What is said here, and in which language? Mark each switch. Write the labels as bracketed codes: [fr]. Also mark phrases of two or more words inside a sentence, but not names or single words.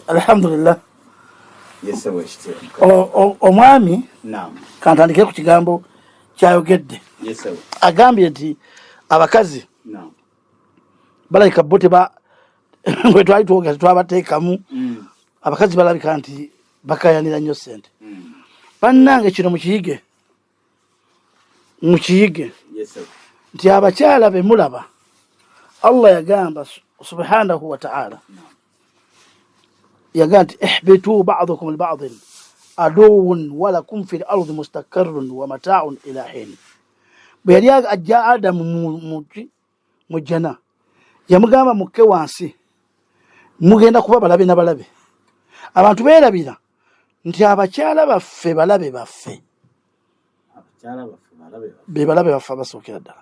[lg] alhamdulillah omwami kantandike ku kigambo kyayogedde agambye nti abakazi balayika bo ngwe twali twogera twabateekamu abakazi balabika nti bakayanira nnyo ssente. Bannange kino mukiyige nti abakyala be mulaba Allah yagamba [ar] سبحانه وتعالى [lg] yagamba nti [ar] اهبطوا بعضكم لبعض عدو ولكم في الأرض مستقر ومتاع إلى حين. [lg] Bwe yali ajja Adamu mu jana yamugamba mukke wansi mugenda kuba balabe na balabe. Abantu beerabira nti abakyala baffe balabe baffe. Be balabe baffe abasookera ddala.